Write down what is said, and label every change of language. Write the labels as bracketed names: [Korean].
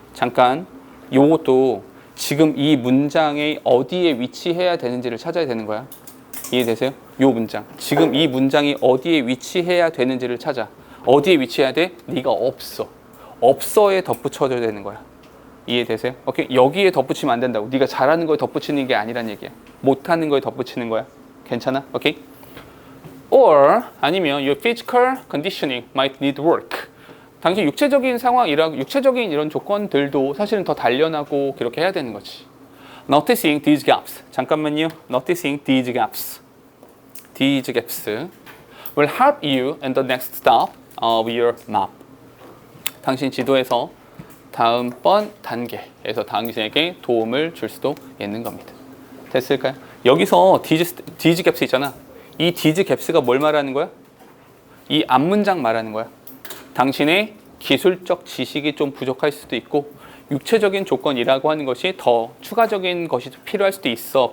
[Korean] 잠깐 요것도 지금 이 문장의 어디에 위치해야 되는지를 찾아야 되는 거야. 이해되세요? 요 문장. 지금 이 문장이 어디에 위치해야 되는지를 찾아. 어디에 위치해야 돼? 네가 없어. 없어에 덧붙여줘야 되는 거야. 이해되세요? 오케이? 여기에 덧붙이면 안 된다고. 네가 잘하는 거에 덧붙이는 게 아니란 얘기야. 못하는 거에 덧붙이는 거야. 괜찮아? 오케이? [English] Or [Korean] 아니면 [English] your physical conditioning might need work. [Korean] 당신 육체적인 상황이랑 육체적인 이런 조건들도 사실은 더 단련하고 그렇게 해야 되는 거지. [English] Noticing these gaps. [Korean] 잠깐만요. [English] Noticing these gaps. These gaps will help you in the next step of your map. [Korean] 당신 지도에서 다음번 단계에서 당신에게 도움을 줄 수도 있는 겁니다. 됐을까요? 여기서 these gaps 있잖아. 이 these gaps가 뭘 말하는 거야? 이 앞문장 말하는 거야. 당신의 기술적 지식이 좀 부족할 수도 있고 육체적인 조건이라고 하는 것이 더 추가적인 것이 필요할 수도 있어.